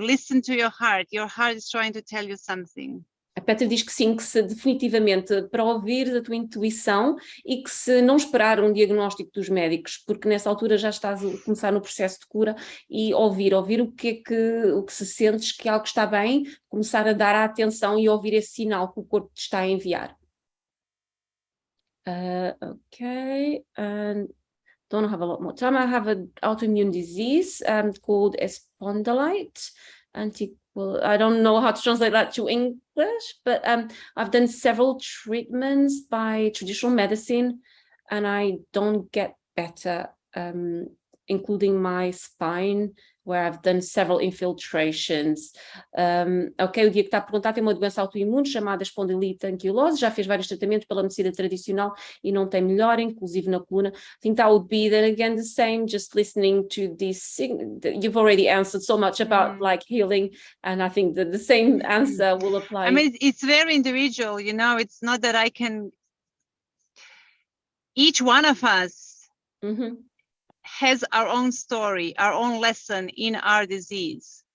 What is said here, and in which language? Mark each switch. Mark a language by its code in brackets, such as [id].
[en] Listen to your heart. Your heart is trying to tell you something. [pt] A Petra diz que sim, que se definitivamente para ouvir a tua intuição e que se não esperar um diagnóstico dos médicos, porque nessa altura já estás a começar no processo de cura, e ouvir o que se sentes que algo está bem, começar a dar a atenção e ouvir esse sinal que o corpo te está a enviar. [en] Okay. Don't have a lot more time. I have an autoimmune disease called espondylite. I don't know how to translate that to English, but I've done several treatments by traditional medicine and I don't get better. including my spine, where I've done several infiltrations. [pt] Ok, o Diego está a perguntar, tem uma doença autoimune chamada espondilite anquilose, já fez vários tratamentos pela medicina tradicional e não tem melhora, inclusive na coluna. [en] I think that would be then again the same, just listening to this, you've already answered so much about like healing, and I think that the same answer will apply. I mean, it's very individual, you know, it's not that I can, each one of us has our own story, our own lesson in our disease.